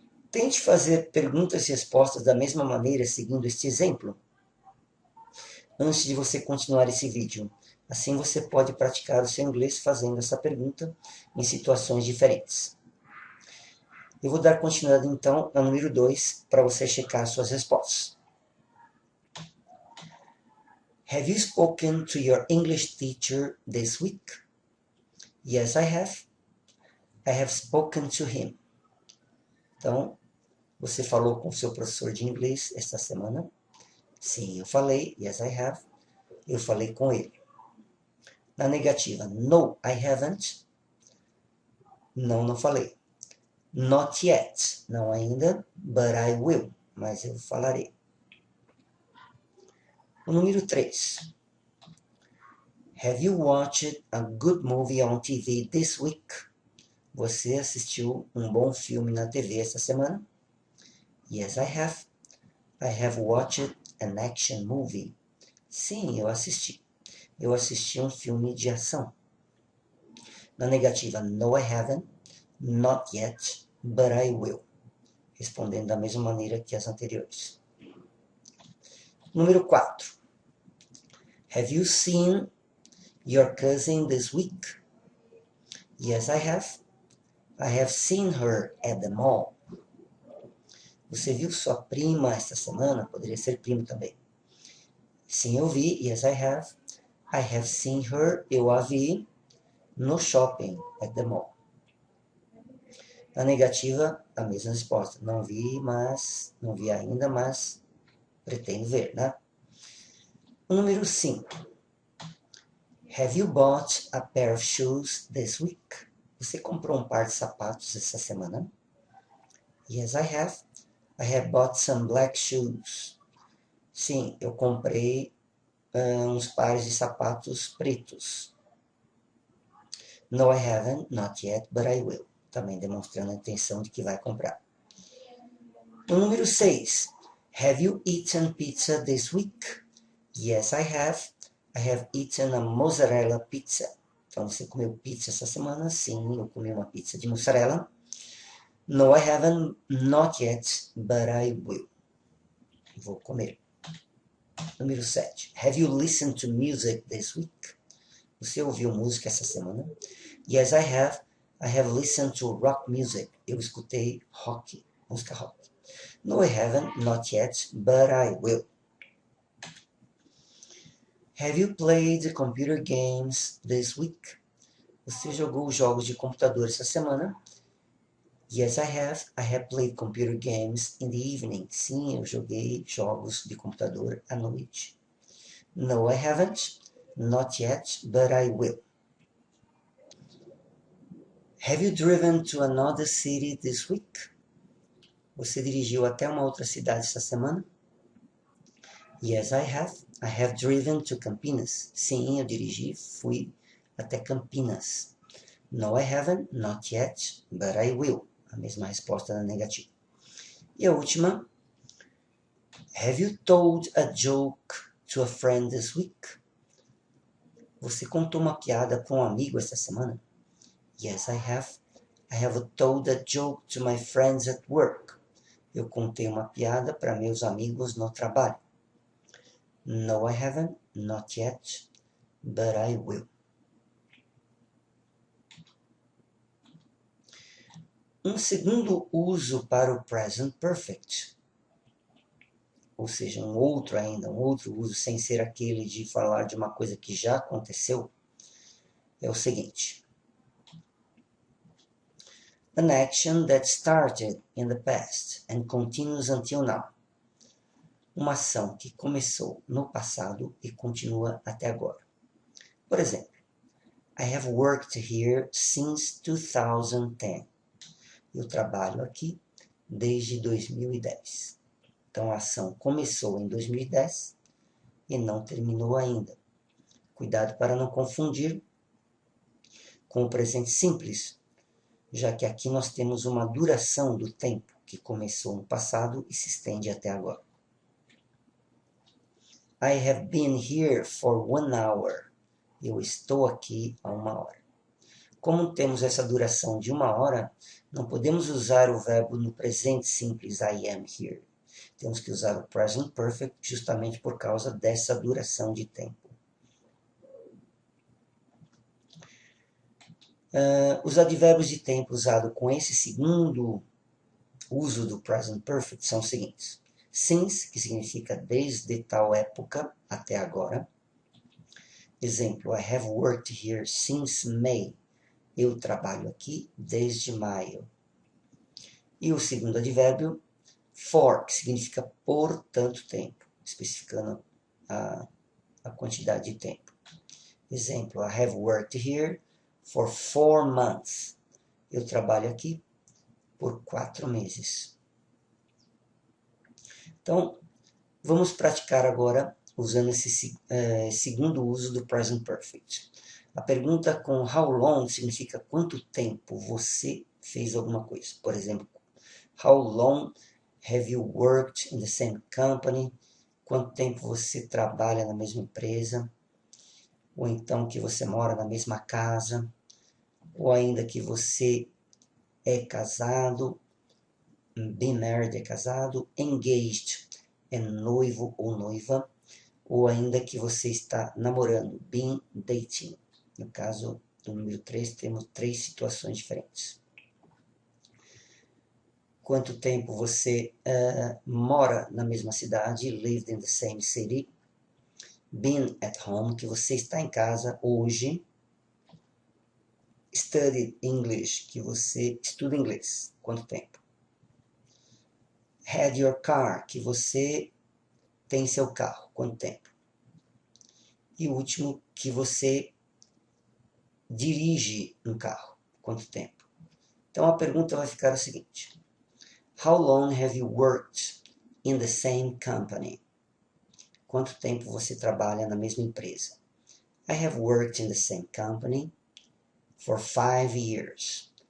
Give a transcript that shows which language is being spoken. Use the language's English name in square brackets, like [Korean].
[Portuguese] Tente fazer perguntas e respostas da mesma maneira, seguindo este exemplo, antes de você continuar esse vídeo. Assim você pode praticar o seu inglês fazendo essa pergunta em situações diferentes. Eu vou dar continuidade então ao número 2 para você checar suas respostas. [English] Have you spoken to your English teacher this week? Yes, I have. I have spoken to him. [Portuguese] Então, você falou com o seu professor de inglês esta semana? Sim, eu falei. [English] Yes, I have. [Portuguese] Eu falei com ele. Na negativa, [English] no, I haven't. [Portuguese] Não falei. [English] Not yet, [Portuguese] não ainda, [English] but I will, [Portuguese] mas eu falarei. O número 3. [English] Have you watched a good movie on TV this week? [Portuguese] Você assistiu um bom filme na TV esta semana? [English] Yes, I have. I have watched an action movie. [Portuguese] Sim, eu assisti. Eu assisti um filme de ação. Na negativa, [English] no, I haven't. Not yet, but I will. [Portuguese] Respondendo da mesma maneira que as anteriores. Número 4. [English] Have you seen your cousin this week? Yes, I have. I have seen her at the mall. [Portuguese] Você viu sua prima esta semana? Poderia ser primo também. Sim, eu vi. [English] Yes, I have. I have seen her. [Portuguese] Eu a vi no shopping, [English] at the mall. [Portuguese] Na negativa, a mesma resposta. Não vi ainda, mas pretendo ver, né? O número 5. [English] Have you bought a pair of shoes this week? [Portuguese] Você comprou um par de sapatos essa semana? [English] Yes, I have. I have bought some black shoes. [Portuguese] Sim, eu comprei uns pares de sapatos pretos. [English] No, I haven't. Not yet, but I will. [Portuguese] Também demonstrando a intenção de que vai comprar. O número 6. [English] Have you eaten pizza this week? Yes, I have. I have eaten a mozzarella pizza. [Portuguese] Então, você comeu pizza essa semana? Sim, eu comi uma pizza de mussarela. [English] No, I haven't. Not yet, but I will. [Portuguese] Vou comer. Número 7. [English] Have you listened to music this week? [Portuguese] Você ouviu música essa semana? [English] Yes, I have. I have listened to rock music. [Portuguese] Eu escutei rock, música rock. [English] No, I haven't. Not yet, but I will. Have you played computer games this week? [Portuguese] Você jogou jogos de computador essa semana? [English] Yes, I have. I have played computer games in the evening. [Portuguese] Sim, eu joguei jogos de computador à noite. [English] No, I haven't. Not yet, but I will. Have you driven to another city this week? [Portuguese] Você dirigiu até uma outra cidade essa semana? [English] Yes, I have. I have driven to Campinas. [Portuguese] Sim, eu dirigi, fui até Campinas. [English] No, I haven't. Not yet, but I will. [Portuguese] A mesma resposta na negativa. E a última. [English] Have you told a joke to a friend this week? [Portuguese] Você contou uma piada para um amigo esta semana? [English] Yes, I have. I have told a joke to my friends at work. [Portuguese] Eu contei uma piada para meus amigos no trabalho. [English] No, I haven't. Not yet, but I will. [Portuguese] Um segundo uso para o present perfect, ou seja, um outro uso sem ser aquele de falar de uma coisa que já aconteceu, é o seguinte. [English] An action that started in the past and continues until now. [Portuguese] Uma ação que começou no passado e continua até agora. Por exemplo, [English] I have worked here since 2010. [Portuguese] Eu trabalho aqui desde 2010. Então, a ação começou em 2010 e não terminou ainda. Cuidado para não confundir com o presente simples, já que aqui nós temos uma duração do tempo que começou no passado e se estende até agora. [English] I have been here for 1 hour. [Portuguese] Eu estou aqui há 1 hora. Como temos essa duração de 1 hora, não podemos usar o verbo no presente simples [English] I am here. [Portuguese] Temos que usar o present perfect justamente por causa dessa duração de tempo. Os advérbios de tempo usados com esse segundo uso do present perfect são os seguintes. Since, que significa desde tal época até agora. Exemplo, [English] I have worked here since May. [Portuguese] Eu trabalho aqui desde maio. E o segundo advérbio, for, que significa por tanto tempo, especificando a quantidade de tempo. [English] Exemplo, I have worked here for 4 months. [Portuguese] Eu trabalho aqui por 4 meses. Então, vamos praticar agora usando esse segundo uso do present perfect. A pergunta com how long significa quanto tempo você fez alguma coisa. Por exemplo, [English] how long have you worked in the same company? [Portuguese] Quanto tempo você trabalha na mesma empresa? Ou então que você mora na mesma casa? Ou ainda que você é casado? Been married é casado. Engaged é noivo ou noiva. Ou ainda que você está namorando. Been dating. No caso do número 3, temos 3 situações diferentes. Quanto tempo você mora na mesma cidade, [English] lived in the same city. [Portuguese] Been at home, que você está em casa hoje. Studied English, que você estuda inglês. Quanto tempo? Had your car, que você tem seu carro. Quanto tempo? E o último, que você dirige um carro. Quanto tempo? Então a pergunta vai ficar a seguinte. [English] How long have you worked in the same company? [Portuguese] Quanto tempo você trabalha na mesma empresa? [English] I have worked in the same company for 5 years.